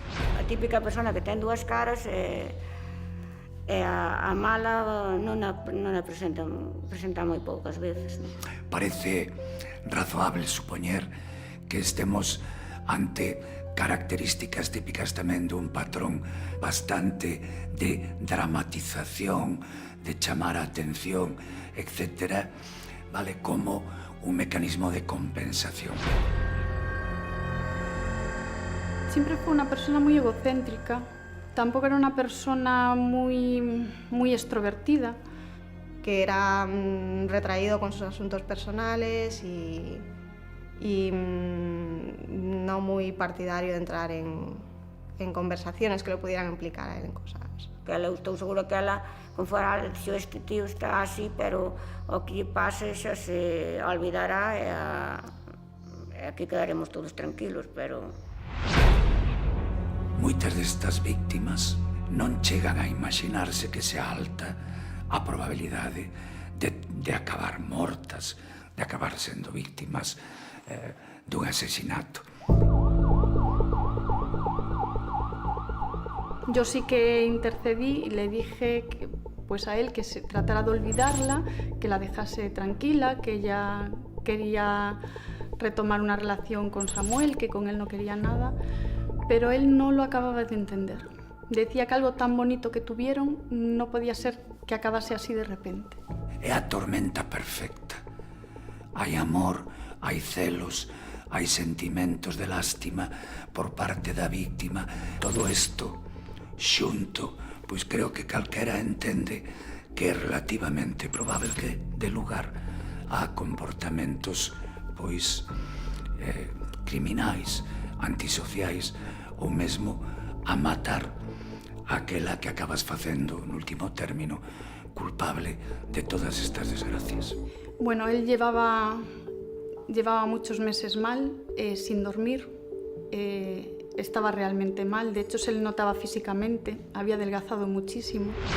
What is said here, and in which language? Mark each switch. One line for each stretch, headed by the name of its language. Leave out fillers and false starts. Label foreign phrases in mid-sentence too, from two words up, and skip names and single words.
Galician: A típica persona que ten dúas caras e a mala non a presenta moi poucas veces. Parece razoable supoñer que estemos ante características típicas tamén dun patrón bastante de dramatización, de chamar a atención, etc., vale, como un mecanismo de compensación.
Spanish: Siempre fue una persona muy egocéntrica. Tampoco era una persona muy extrovertida. Que era retraído con sus asuntos personales y no muy partidario de entrar en conversaciones que lo pudieran implicar a él en cosas.
Galician: Que ela, estou segura que ela, con fora, dixo, este tío está así, pero o que lle pase xa se olvidará e aquí quedaremos todos tranquilos, pero... Moitas destas víctimas non chegan a imaginarse que sea alta a probabilidade de acabar mortas, de acabar sendo víctimas dun asesinato.
Spanish: Yo sí que intercedí y le dije pues a él que se tratara de olvidarla, que la dejase tranquila, que ella quería retomar una relación con Samuel, que con él no quería nada, pero él no lo acababa de entender. Decía que algo tan bonito que tuvieron no podía ser que acabase así de repente.
Galician: É a tormenta perfecta. Hai amor, hai celos, hai sentimentos de lástima por parte da víctima. Todo isto xunto, pois creo que calquera entende que é relativamente probável que dé lugar a comportamentos pois criminais, antisociais ou mesmo a matar aquela que acabas facendo, no último término, culpable de todas estas desgracias.
Spanish: Bueno, él llevaba muchos meses mal, sin dormir, estaba realmente mal, de hecho se le notaba físicamente, había adelgazado muchísimo.